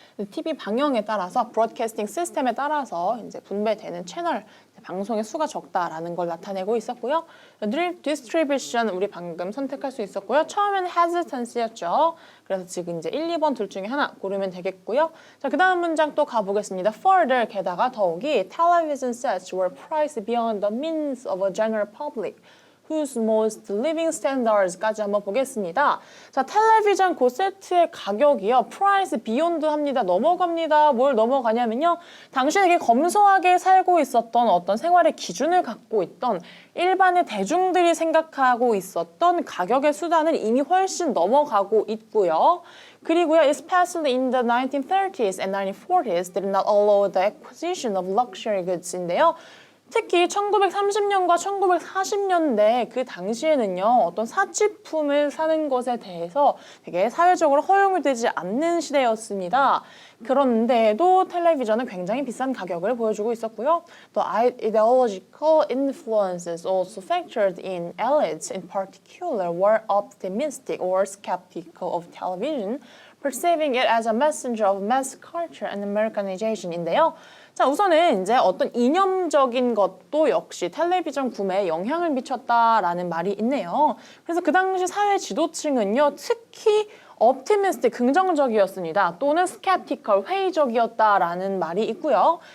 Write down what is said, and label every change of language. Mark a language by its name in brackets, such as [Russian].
[Korean] TV 방영에 따라서 브로드캐스팅 시스템에 따라서 이제 분배되는 채널 방송의 수가 적다라는 걸 나타내고 있었고요. distribution 우리 방금 선택할 수 있었고요. 처음에는 hesitance였죠. 그래서 지금 이제 1, 2번 둘 중에 하나 고르면 되겠고요. 자, 그다음 문장 또 가보겠습니다. [English] Further [Korean] 게다가 더욱이 [English] television sets were priced beyond the means of a general public. whose most living standards까지 [Korean] 한번 보겠습니다. 자, 텔레비전 그 세트의 가격이요. [English] price beyond [Korean] 합니다. 넘어갑니다. 뭘 넘어가냐면요. 당신에게 검소하게 살고 있었던 어떤 생활의 기준을 갖고 있던 일반의 대중들이 생각하고 있었던 가격의 수단을 이미 훨씬 넘어가고 있고요. 그리고요, [English] especially in the 1930s and 1940s, did not allow the acquisition of luxury goods [Korean] 인데요. 특히 1930년과 1940년대 그 당시에는요. 어떤 사치품을 사는 것에 대해서 되게 사회적으로 허용이 되지 않는 시대였습니다. 그런데도 텔레비전은 굉장히 비싼 가격을 보여주고 있었고요. [English] 또 ideological influences also factored in. Elites in particular were optimistic or skeptical of television, perceiving it as a messenger of mass culture and Americanization [Korean] 인데요. 자, 우선은 이제 어떤 이념적인 것도 역시 텔레비전 구매에 영향을 미쳤다라는 말이 있네요. 그래서 그 당시 사회 지도층은요, 특히 optimistic, 긍정적이었습니다. 또는 skeptical, 회의적이었다라는 말이 있고요.